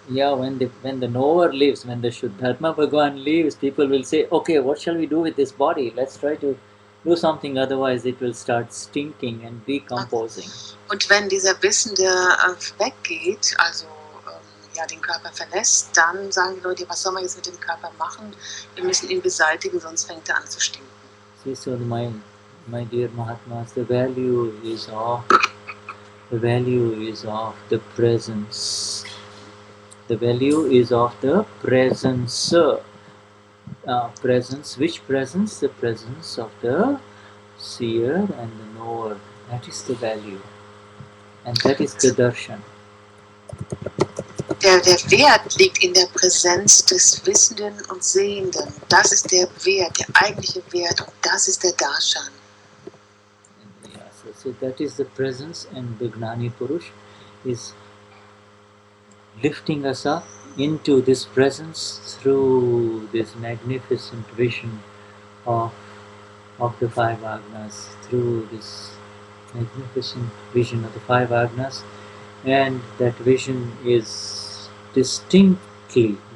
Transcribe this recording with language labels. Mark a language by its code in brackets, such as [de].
[en] Yeah, when the knower leaves, when the Shuddhatma Bhagwan leaves, people will say, "Okay, what shall we do with this body? Let's try to do something, otherwise it will start stinking and decomposing." [de] Und wenn dieser Wissende weggeht, also ja, den Körper verlässt, dann sagen die Leute, was soll man jetzt mit dem Körper machen? Wir müssen ihn beseitigen, sonst fängt er an zu stinken. [en] See, so my dear Mahatmas, the value is of the presence. The value is of the presence. Presence. Which presence? The presence of the seer and the knower. That is the value. And that is the darshan. [de] Der Wert liegt in der Präsenz des Wissenden und Sehenden. Das ist der Wert, der eigentliche Wert, und das ist der Darshan. [en] Yeah, so that is the presence, and the Gnani Purush is lifting us up into this presence through this magnificent vision of the five Agnas, through this magnificent vision of the five Agnas, and that vision is distinctly